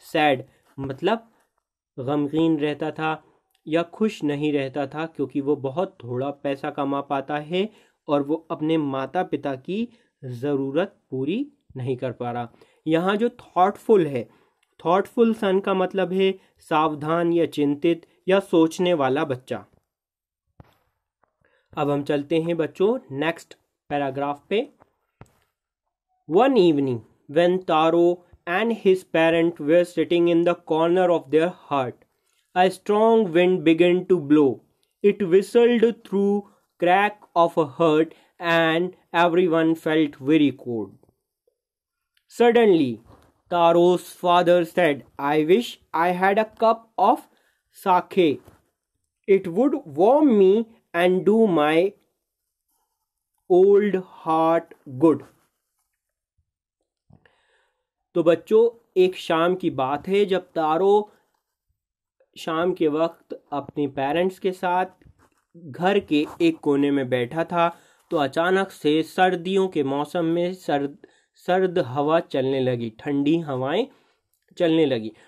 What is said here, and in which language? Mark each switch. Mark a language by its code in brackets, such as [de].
[hi] Sad, मतलब गमगीन रहता था या खुश नहीं रहता था, क्योंकि वो बहुत थोड़ा पैसा कमा पाता है और वो अपने माता पिता की ज़रूरत पूरी नहीं कर पा रहा. यहाँ जो थॉटफुल है, थॉटफुल सन का मतलब है सावधान या चिंतित या सोचने वाला बच्चा. अब हम चलते हैं बच्चों नेक्स्ट पैराग्राफ पे. [en] One evening when Taro and his parent were sitting in the corner of their hut, a strong wind began to blow. It whistled through crack of a hut and everyone felt very cold. Suddenly, Taro's father said, "I wish I had a cup of sake. It would warm me and do my old heart good." [hi] तो बच्चों एक शाम की बात है जब तारो शाम के वक्त अपने पेरेंट्स के साथ घर के एक कोने में बैठा था, तो अचानक से सर्दियों के मौसम में सर्द हवा चलने लगी, ठंडी हवाएं चलने लगी.